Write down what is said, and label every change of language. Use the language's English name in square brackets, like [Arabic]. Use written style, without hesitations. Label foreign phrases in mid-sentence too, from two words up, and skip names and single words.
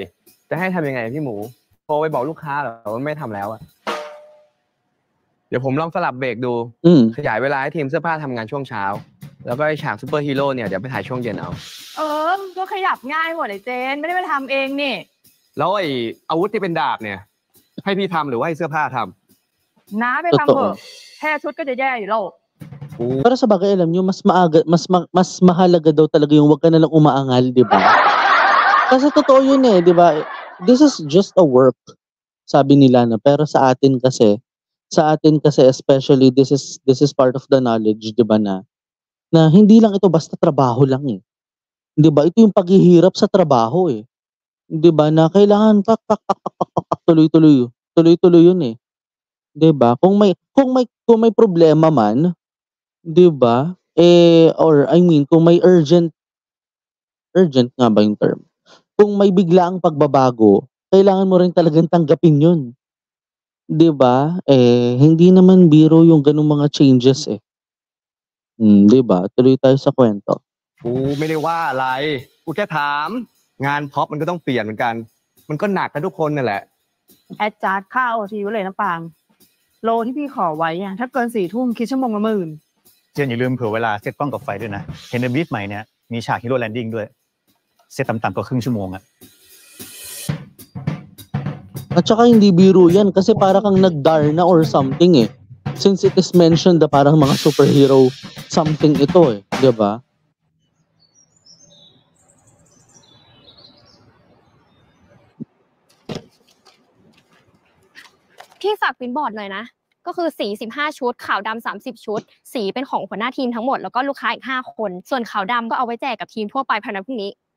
[Thai] จะให้ทำยังไงพี่หมูโทรไปบอกลูกค้าเหรอว่าไม่ทำแล้วเดี๋ยวผมลองสลับเบรกดูขยายเวลาให้ทีมเสื้อผ้าทำงานช่วงเช้าแล้วก็ไอฉากซุปเปอร์ฮีโร่เนี่ยเดี๋ยวไปถ่ายช่วงเย็นเอา ก็ขยับง่ายหมดเลยเจนไม่ได้ไปทำเองนี่ แล้วไออาวุธที่เป็นดาบเนี่ยให้พี่ทำหรือว่าให้เสื้อผ้าทำ น้าไปทำเถอะแค่ชุดก็จะแย่อยู่แล้ว [Filipino] Pero sa bagay, alam nyo, mas mahalaga daw talaga yung wag ka nalang umaangal, di ba? Kasi totoo yun eh, di ba? [English] This is just a work, [Filipino] sabi nila na. Pero sa atin kasi [English] especially this is part of the knowledge, [Filipino] di ba na hindi lang ito basta trabaho lang eh. Di ba? Ito yung paghihirap sa trabaho eh. Di ba na kailangan pak tuloy-tuloy yun eh. 'Di ba? Kung may problema man, 'di ba? [English] Or I mean, [Filipino] kung may urgent nga ba yung term? Kung may biglaang pagbabago, kailangan mo rin talagang tanggapin 'yun. 'Di ba? Hindi naman biro yung ganung mga changes eh. 'Di ba? Tuloy tayo sa kwento. [Thai] กูไม่ได้ว่าอะไรกูแค่ถามงานพ็อปมันก็ต้องเปลี่ยนเหมือนกันมันก็หนักกันทุกคนนั่นแหละ แอดจาร์ดค่าโอทีไว้เลยนะปางโลที่พี่ขอไว้อะถ้าเกิน4 ทุ่มคิดชั่วโมงละ10,000 เจนอย่าลืมเผื่อเวลาเซตกล้องกับไฟด้วยนะเห็นในบีฟใหม่เนี่ยมีฉาก [English] hero landing [Thai] ด้วยเซตต่ำๆก็ครึ่งชั่วโมงอะ [Filipino] At saka hindi biro yan kasi para kang nag-Darna [English] or something [Filipino] eh. [English] Since it is mentioned [Filipino] na parang mga [English] superhero something [Filipino] ito eh. 'Di ba? [Thai] พี่ฝากปริ้นบอร์ดหน่อยนะก็คือสี15 ชุดขาวดำ30 ชุดสีเป็นของหัวหน้าทีมทั้งหมดแล้วก็ลูกค้าอีก5 คนส่วนขาวดำก็เอาไว้แจกกับทีมทั่วไปภายในพรุ่งนี้